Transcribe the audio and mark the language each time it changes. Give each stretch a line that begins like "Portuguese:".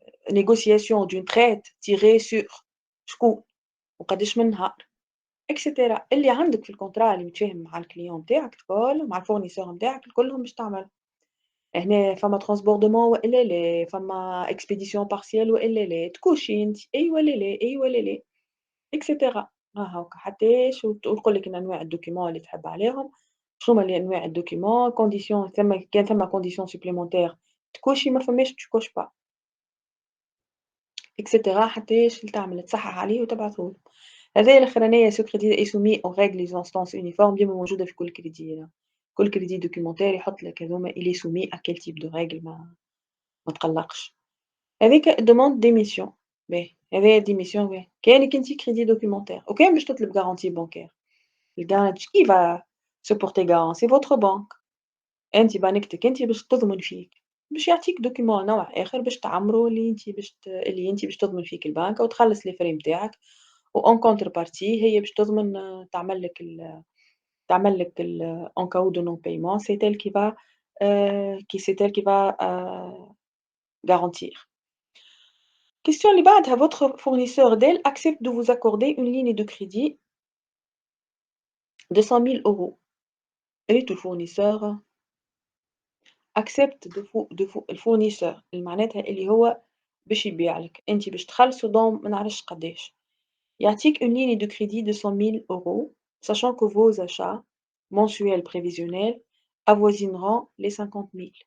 French: négociation d'une traite tirée sur
Arabic: شكون وقداش من نهار
French: etc.
Arabic: اللي عندك في الكونترا اللي متفاهم مع الكليون نتاعك الكل مع الفورنيسور نتاعك الكلهم باش تعمل. هنا فما transbordement والا لا، فما expédition partielle والا لا، تكوشي أنتِ أي والّا لا، أي والّا لا etc. هاكا حتىش وتقول لك أنواع الdocument اللي تحب عليهم، شنو هُما أنواع الdocument condition كان ثما condition supplémentaire تكوشي ما فماش تكوش pas etc. حتىش تعمل تصحح عليه وتبعثه له.
French: هذايا الأخرانية ce crédit est soumis aux règles et instances uniformes
Arabic: ديما موجودة في كل كريدي
French: كل crédit documentaire يحط لك هاذوما il est soumis à quel type de règle
Arabic: ما تقلّقش.
French: هاذيك demande d'émission باهي، هذايا démission باهي، كانك أنتِ crédit documentaire وكان باش تطلب garantie bancaire، الgarantie qui va se porter garant؟ c'est votre banque،
Arabic: أنتِ بنكتك أنتِ باش تضمن فيك، باش يعطيك document نوع آخر باش تعمرو اللي أنتِ باش تضمن فيك البنكة وتخلّص les frais نتاعك وen contrepartie هي باش تضمن تعمل لك
French: en cas de non paiement c'est elle qui va garantir. Question
Arabic: اللي بعدها
French: votre fournisseur Dell accepte de vous accorder une ligne de crédit de 100 000 €.
Arabic: ريتو الfournisseur accepte الfournisseur اللي معناتها اللي هو باش يبيع لك، أنتِ باش تخلصوا dans ما نعرفش قداش، يعطيك
French: une ligne de crédit de 100 000 € sachant que vos achats mensuels prévisionnels avoisineront les 50 000.